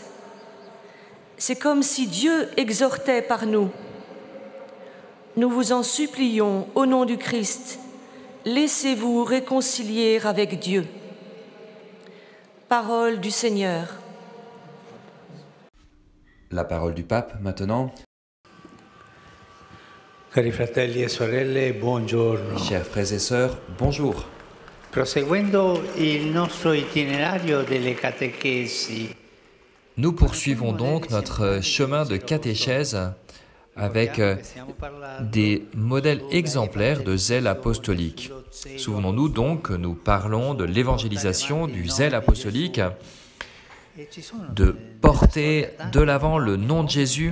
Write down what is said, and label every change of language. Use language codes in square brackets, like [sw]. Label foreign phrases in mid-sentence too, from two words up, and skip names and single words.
[fr] C'est comme si Dieu exhortait par nous. Nous vous en supplions, au nom du Christ, laissez-vous réconcilier avec Dieu. Parole du Seigneur. La parole du pape maintenant. [it] Cari fratelli e sorelle, buongiorno. [fr] Chers frères et sœurs, bonjour. [it] Proseguendo il nostro itinerario delle catechesi. [fr] Nous poursuivons donc notre chemin de catéchèse avec des modèles exemplaires de zèle apostolique. Souvenons-nous donc que nous parlons de l'évangélisation, du zèle apostolique, de porter de l'avant le nom de Jésus.